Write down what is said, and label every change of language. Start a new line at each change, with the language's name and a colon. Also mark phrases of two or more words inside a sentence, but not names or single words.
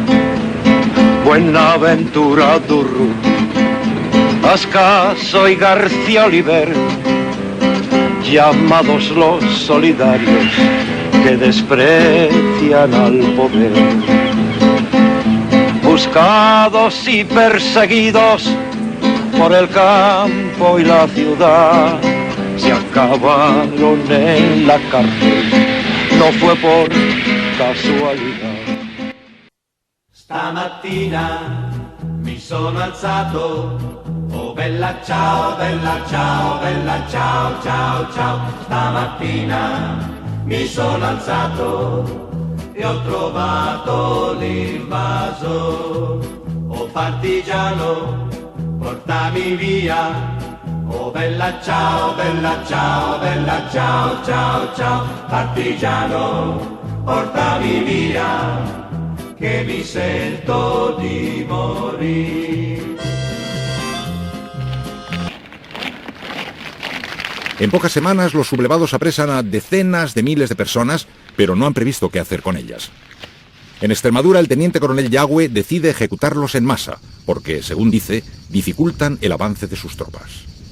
Spanish: Buenaventura Durruti, Ascaso y García Oliver, llamados los solidarios que desprecian al poder. Buscados y perseguidos por el campo y la ciudad, se acabaron en la cárcel, no fue por casualità.
Italian: Stamattina mi sono alzato, oh bella ciao, bella ciao, bella ciao, ciao, ciao. Stamattina mi sono alzato e ho trovato l'invaso. Oh partigiano, portami via. Oh bella ciao, bella ciao, bella ciao, ciao, ciao. Partigiano, portami via, che mi sento di morir.
Spanish: En pocas semanas los sublevados apresan a decenas de miles de personas, pero no han previsto qué hacer con ellas. En Extremadura, el teniente coronel Yagüe decide ejecutarlos en masa, porque, según dice, dificultan el avance de sus tropas.